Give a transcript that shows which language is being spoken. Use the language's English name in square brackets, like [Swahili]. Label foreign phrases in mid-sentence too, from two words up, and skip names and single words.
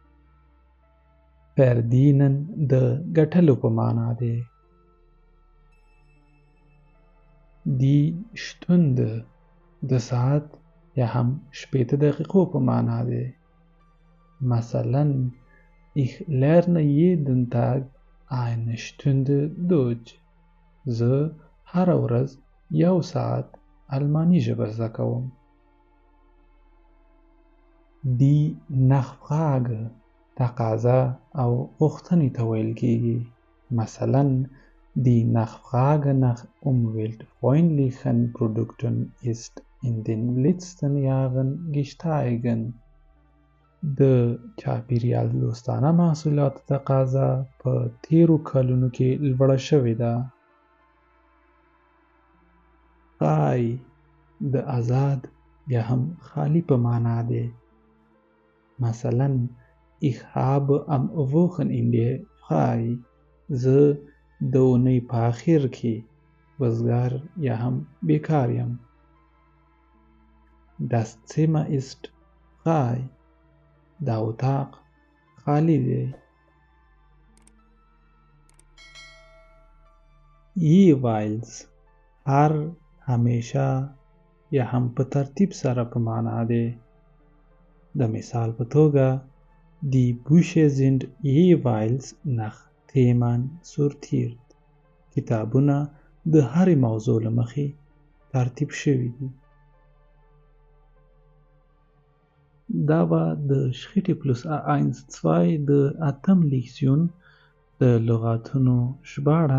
[Pashto] verdienen د ګټلو په معنا دی. [German] die Stunde [Pashto] د ساعت یا هم 18 دقیقو په معنا دی. [German] مثلا ich lerne jeden Tag eine Stunde Deutsch. [Pashto] زه هره ورځ 1 ساعت الماني ژبه زده کوم. [German] die Nachfrage [Pashto] تقاضا او غوښتنې ته ویل کیږي. [German] مثلا die Nachfrage nach umweltfreundlichen Produkten ist in den letzten Jahren gestiegen. [Pashto] د چاپیریال دوستانه محصولاتو تقاضا په تیرو کلونو کې لوړه شوې ده. frei د آزاد یا هم خالی په معنا دی. [German] مثلا ich habe am Wochenende frei. [Pashto] زه د اونۍ په اخر کې وزګار یا هم بیکار یم. [German] das Zimmer ist frei. [Pashto] دا اتاق خالی دی. jeweils هر، همیشه یا هم په ترتیب سره په معنا دی. د مثال په توګه [German] die Bücher sind jeweils nach Themen sortiert. [Pashto] کتابونه د هرې موضوع له مخې ترتیب شوي دي. دا به د شخیټې پلوس A1-2 د 8م لیکسیون د لغاتونو ژباړه.